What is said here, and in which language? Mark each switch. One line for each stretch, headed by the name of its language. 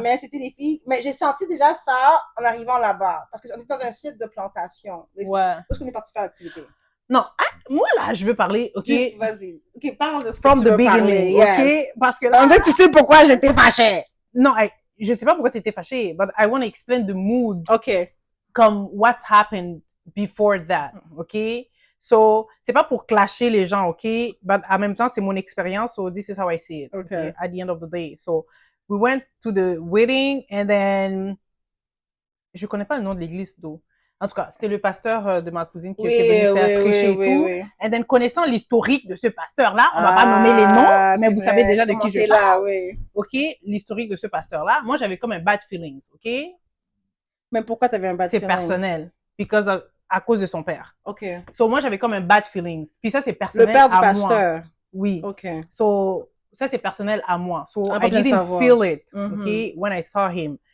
French: Mais c'était les filles, mais j'ai senti déjà ça en arrivant là-bas, parce qu'on était dans un site de plantation. Ouais. Où est-ce qu'on est parti faire l'activité? Non, moi là, je veux parler, ok? Vas-y. Ok, parle de ce
English: From
French: que tu
English: the
French: veux
English: beginning,
French: parler. ok?
English: Yes.
French: Parce que là... On sait, tu sais pourquoi j'étais fâchée. Non, je sais pas pourquoi t'étais fâchée,
English: but I want to explain the mood. Ok. Comme what's happened before that, ok? So,
French: c'est pas pour clasher les gens,
English: ok? But
French: en même temps, c'est mon expérience,
English: so this is how I see it, okay? At the end of the day.
French: So,
English: we went to the wedding, and then,
French: je connais pas le nom de l'église, d'où. En tout cas, c'était le pasteur de ma cousine qui était venu faire prêcher et tout. Et then, connaissant l'historique de ce pasteur-là, on va pas nommer les noms, mais vous savez déjà de qui je parle. Oui. Ok? L'historique de ce pasteur-là. Moi, j'avais comme un bad feeling, ok? Mais pourquoi t'avais un bad feeling? C'est personnel. À cause de son père. Ok. So, moi, j'avais comme un bad feeling. Puis ça, c'est personnel à moi. Le père du pasteur? Oui. Ok. So, ça, c'est personnel à moi.
English: So, I didn't feel it, okay, when I saw him.